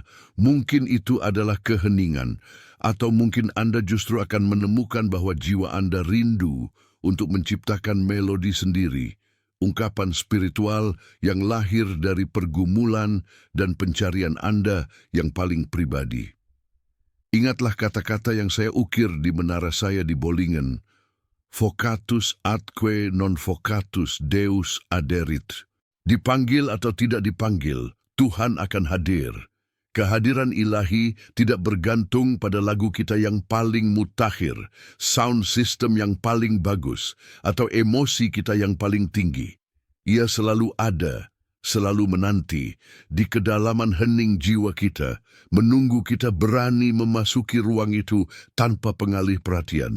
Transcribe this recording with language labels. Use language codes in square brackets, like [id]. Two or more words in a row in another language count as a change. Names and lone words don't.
[id] Mungkin itu adalah keheningan. Atau mungkin Anda justru akan menemukan bahwa jiwa Anda rindu untuk menciptakan melodi sendiri, ungkapan spiritual yang lahir dari pergumulan dan pencarian Anda yang paling pribadi. Ingatlah kata-kata yang saya ukir di menara saya di Bolingen. [la] Vocatus atque non vocatus Deus aderit. [id] Dipanggil atau tidak dipanggil, Tuhan akan hadir. Kehadiran ilahi tidak bergantung pada lagu kita yang paling mutakhir, [en] sound system [id] yang paling bagus, atau emosi kita yang paling tinggi. Ia selalu ada, selalu menanti, di kedalaman hening jiwa kita, menunggu kita berani memasuki ruang itu tanpa pengalih perhatian.